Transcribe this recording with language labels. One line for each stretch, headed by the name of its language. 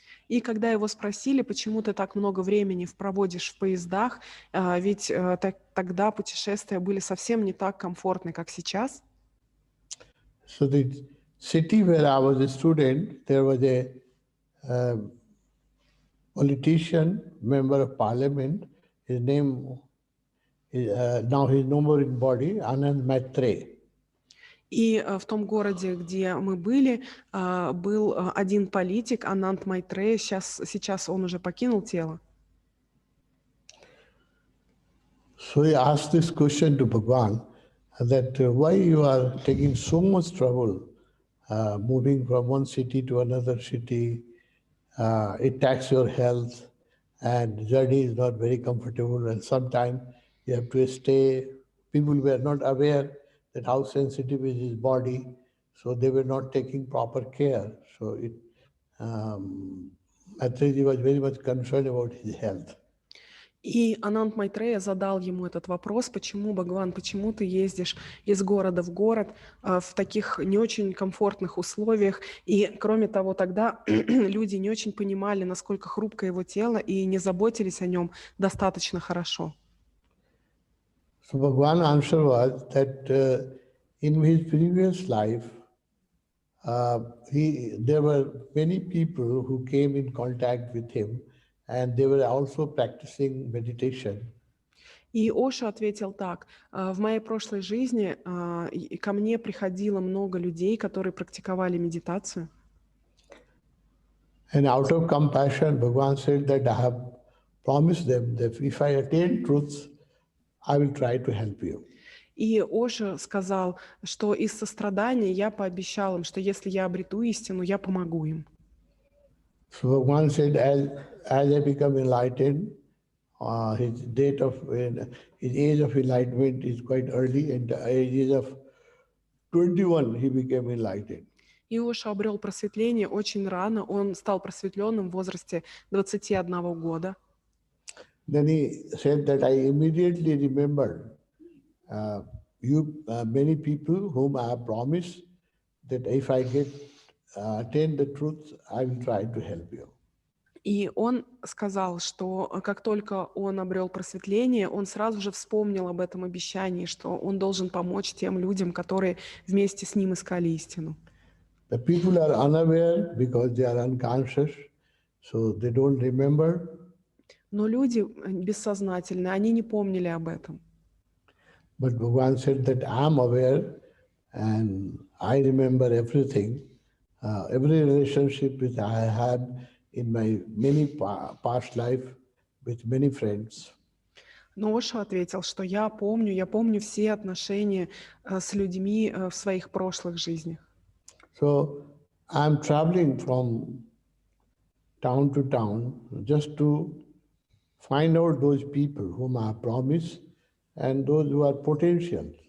Russian: И когда его спросили, почему ты так много времени проводишь в поездах, ведь тогда путешествия были совсем не так комфортны, как сейчас.
English: So the city where I was a student, there was a politician, member of parliament. His name is now he's no more in body, Anand Maitre.
Russian: И в том городе, где мы были, был один политик, Ананд Майтре. Сейчас он уже покинул тело.
English: So he asked this question to Bhagwan, that why you are taking so much trouble moving from one city to another city. It taxes your health, and journey is not very comfortable, and sometimes you have to stay. People were not aware that how sensitive is his body, so they were not taking proper care. So Maitreji was very much concerned about his health.
Russian: И Ананд Майтрея задал ему этот вопрос, почему, Бхагаван, почему ты ездишь из города в город в таких не очень комфортных условиях. И кроме того, тогда люди не очень понимали, насколько хрупкое его тело, и не заботились о нем достаточно хорошо.
English: So Bhagavan answer was that in his previous life, there were many people who came in contact with him, and they were also practicing meditation.
Russian: И Оша ответил так: в моей прошлой жизни ко мне приходило много людей, которые практиковали медитацию.
English: And out of compassion, Bhagavan said that I have promised them that if I attain truth, I will try to help you.
Russian: И Оша сказал, что из сострадания я пообещал им, что если я обрету истину, я помогу им.
English: So Bhagavan said, as I become enlightened, his age of enlightenment is quite early, and at the age of 21 he became enlightened.
Russian: И Оша обрел просветление очень рано, он стал просветленным в возрасте 21 года.
English: Then he said that I immediately remembered many people whom I have promised that if I attain the truth, I will try to help you.
Russian: И он сказал, что как только он обрел просветление, он сразу же вспомнил об этом обещании, что он должен помочь тем людям, которые вместе с ним искали истину.
English: The people are unaware because they are unconscious, so they don't remember.
Russian: Но люди бессознательны, они не помнили об этом.
English: But Bhagavan said that I am aware and I remember everything, every relationship which I had in my many past life with many friends.
Russian: Но Оша ответил, что я помню все отношения с людьми в своих прошлых жизнях.
English: So I'm traveling from town to town just to find out those people whom I promised and those who are potential.